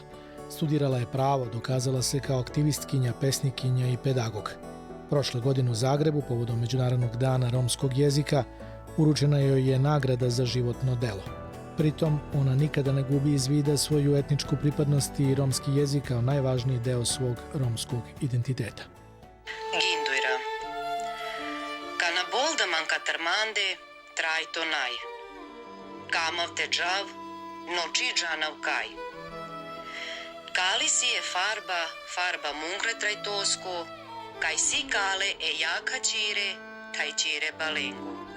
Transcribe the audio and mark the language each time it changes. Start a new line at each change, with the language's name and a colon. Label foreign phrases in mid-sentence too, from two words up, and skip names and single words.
Serbian: Studirala je pravo, dokazala se kao aktivistkinja, pesnikinja i pedagog. Prošle godine u Zagrebu, povodom Međunarodnog dana romskog jezika, uručena joj je nagrada za životno delo. Pritom, ona nikada ne gubi iz vida svoju etničku pripadnost i romski jezik kao najvažniji deo svog romskog identiteta.
Romany: Ginduira. Kana bolda mankatarmande, trajto naj. Kamav te džav, noči džanav kaj. Kali si je farba mungre trajtosko, kaj si kale e jaka čire, kaj čire balengu.